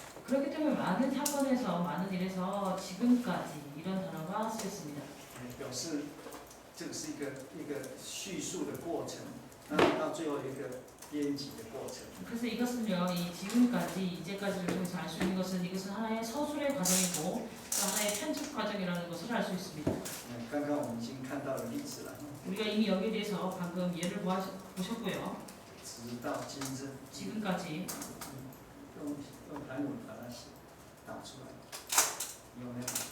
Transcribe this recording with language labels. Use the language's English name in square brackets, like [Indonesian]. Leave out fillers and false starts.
[Korean] 그렇기 때문에 많은 사건에서 많은 일에서 지금까지 이런 단어가 쓰였습니다. [Chinese] 表示这个是一个叙述的过程，那到最后一个编辑的过程。 [Korean] 그래서 이것은요, 이 지금까지 이제까지를 통해서 알 수 있는 것은 이것은 하나의 서술의 과정이고 또 하나의 편집 과정이라는 것을 알 수 있습니다. [Chinese] 刚刚我们已经看到了例子了， [Korean] 우리가 이미 여기에 대해서 방금 예를 보셨고요. [Chinese] 直到今日。 [Korean] 지금까지 [Chinese] 用韩文把它打出来，有没有？